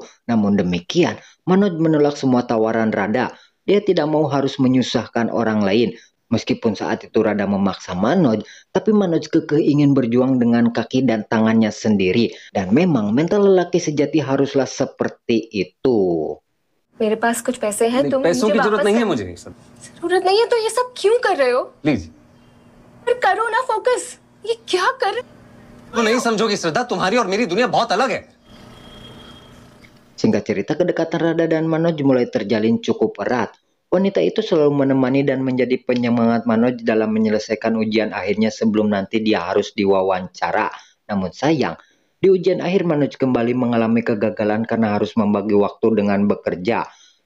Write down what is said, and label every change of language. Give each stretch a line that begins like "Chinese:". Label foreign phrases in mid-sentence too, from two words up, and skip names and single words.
Indonesian: Namun demikian, Manoj menolak semua tawaran Radha. Dia tidak mau harus menyusahkan orang lain. Meskipun saat itu Radha memaksa Manoj, tapi Manoj kekeh ingin berjuang dengan kaki dan tangannya sendiri. Dan memang mental lelaki sejati haruslah seperti itu.
Hindi: मेरे पास कुछ पैसे हैं तुम पैसों की जरूरत नहीं है मुझे सब जरूरत नहीं है तो ये सब क्यों कर रहे हो प्लीज फिर करो ना फोकस ये क्या कर रहे तो नहीं समझोगी श्रद्धा तुम्हारी और मेरी दुनिया बहुत अलग है.
Indonesian: Singkat cerita, kedekatan Radha dan Manoj mulai terjalin cukup erat. Wanita itu selalu menemani dan menjadi penyemangat Manoj dalam menyelesaikan ujian akhirnya sebelum nanti dia harus diwawancara. Namun sayang, di ujian akhir Manoj kembali mengalami kegagalan karena harus membagi waktu dengan bekerja.